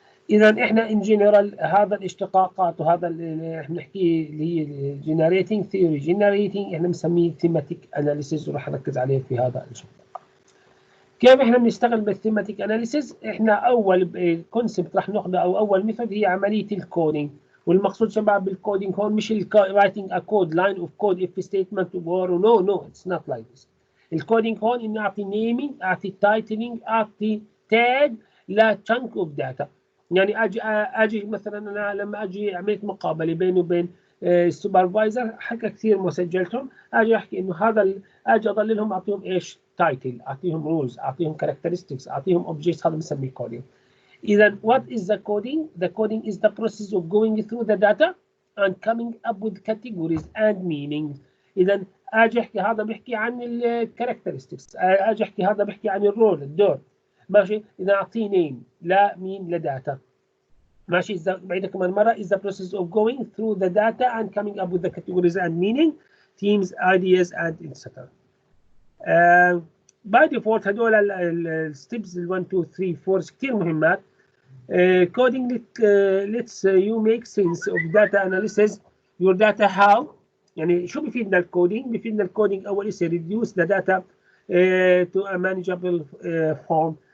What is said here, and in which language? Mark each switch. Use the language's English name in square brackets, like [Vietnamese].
[Arabic] اذا احنا ان جنرال هذا الاشتقاقات وهذا اللي احنا بنحكيه اللي هي جنريتنج ثيوري جنريتنج احنا بنسميه ثيماتيك اناليسيس وراح نركز عليه في هذا الشابتر. كيف احنا بنشتغل بالثيماتيك اناليسيس؟ احنا اول كونسبت راح ناخذه او اول ميثود هي عمليه الكودينج. والمقصود شباب بالكودينج هون مش [English] writing a code line of code if statement or no it's not like this. [Arabic] الكودينج هون اني اعطي نيمينج اعطي تايتلينج اعطي تاج لا [English] chunk of data. [Arabic] يعني اجي مثلا انا لما اجي عملت مقابله بيني وبين السوبرفايزر حكى كثير مسجلتهم اجي احكي انه هذا اجي اضللهم اعطيهم ايش؟ تايتل اعطيهم رولز اعطيهم كاركترستكس اعطيهم اوبجكتس. هذا بنسميه كودينج. إذا [English] what is the coding? The coding is the process of going through the data and coming up with categories and meanings. [Arabic] إذا أجي أحكي هذا بيحكي عن الكاركترستكس، أجي أحكي هذا بيحكي عن الرول الدور. ماشي. إذا أعطيه نيم لا مين لداتا. ماشي. إذا بعيدها كمان مرة [English] is the process of going through the data and coming up with the categories and meaning, themes, ideas and etc. [Arabic] باي ديفولت هدول الستبس 1 2 3 4 كثير مهمات. [English] coding lets you make sense of data analysis your data how. [Arabic] يعني شو بفيدنا الكودينج؟ بفيدنا الكودينج اول شيء [English] reduce the data to a manageable form.